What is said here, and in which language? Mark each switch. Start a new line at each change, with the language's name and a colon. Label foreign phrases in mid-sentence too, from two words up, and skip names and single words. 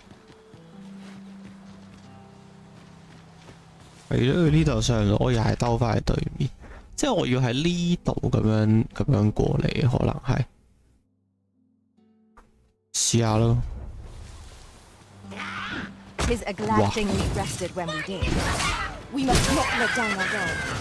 Cantonese: 係咯，呢度上路，我又係兜翻去對面，即係我要喺呢度咁樣過嚟，可能係。試下咯。
English: 'Tis a glad thing we rested when we did. We must not let down our guard.